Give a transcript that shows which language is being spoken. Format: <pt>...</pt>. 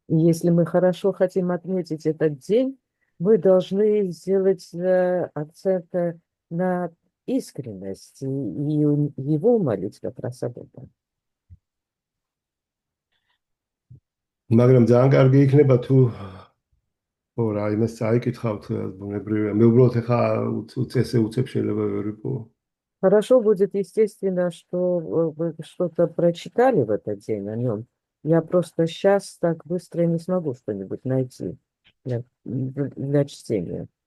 <ru>Если мы хорошо хотим отметить этот день, мы должны сделать акцент на искренность и его молить как раз об этом.</ru> <ka>მაგრამ ძალიან კარგი იქნება თუ ო რა იმას წაიკითხავთ ბუნებრივია მე უბრალოდ ეხა უწესე უწებ შეიძლება ვერ ვიპოვო</ka> <ru>Хорошо будет, естественно, что вы что-то прочитали в этот день о нем. Я просто сейчас так быстро не смогу что-нибудь найти для чтения.</ru>